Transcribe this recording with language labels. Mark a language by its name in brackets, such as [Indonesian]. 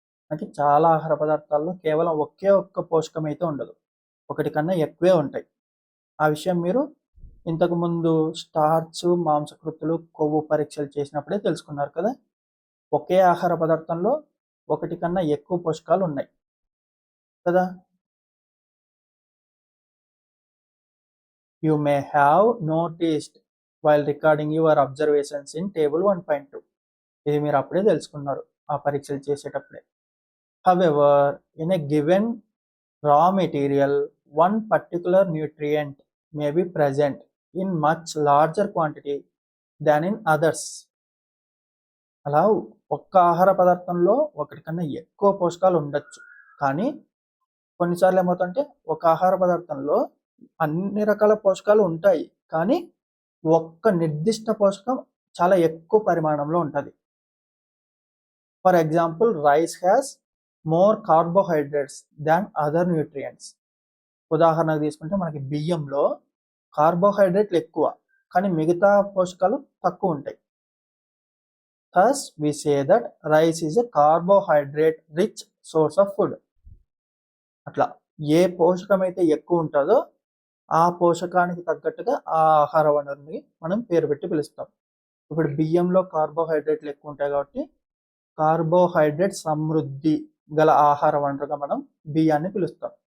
[Telugu] అంటే చాలా ఆహార పదార్థాల్లో కేవలం ఒకే ఒక్క పోషకం అయితే ఉండదు, ఒకటి కన్నా ఎక్కువే ఉంటాయి. ఆ విషయం మీరు ఇంతకుముందు స్టార్చ్, మాంసకృతులు, కొవ్వు పరీక్షలు చేసినప్పుడే తెలుసుకున్నారు కదా. ఒకే ఆహార పదార్థంలో ఒకటి కన్నా ఎక్కువ పోషకాలు ఉన్నాయి కదా. [English] You may have noticed while recording your observations in table 1.2. [Telugu] ఇది మీరు అప్పుడే తెలుసుకున్నారు ఆ పరీక్షలు చేసేటప్పుడే. [English] However, in a given raw material, one particular nutrient may be present in much larger quantity than in others. [Telugu] అలా ఒక్క ఆహార పదార్థంలో ఒకటి కన్నా ఎక్కువ పోషకాలు ఉండొచ్చు, కానీ కొన్నిసార్లు ఏమవుతుందంటే ఒక ఆహార పదార్థంలో అన్ని రకాల పోషకాలు ఉంటాయి, కానీ ఒక్క నిర్దిష్ట పోషకం చాలా ఎక్కువ పరిమాణంలో ఉంటుంది. [English] For example, rice has more carbohydrates than other nutrients. [Telugu] ఉదాహరణకు తీసుకుంటే మనకి బియ్యంలో కార్బోహైడ్రేట్లు ఎక్కువ, కానీ మిగతా పోషకాలు తక్కువ ఉంటాయి. [English] Thus, we say that rice is a carbohydrate-rich source of food. [Telugu] అట్లా ఏ పోషకం అయితే ఎక్కువ ఉంటుందో ఆ పోషకానికి తగ్గట్టుగా ఆ ఆహార వనరుని మనం పేరు పెట్టి పిలుస్తాం. ఇప్పుడు బియ్యంలో కార్బోహైడ్రేట్లు ఎక్కువ ఉంటాయి కాబట్టి కార్బోహైడ్రేట్ సమృద్ధి గల ఆహార వనరుగా మనం బియ్యాన్ని పిలుస్తాం.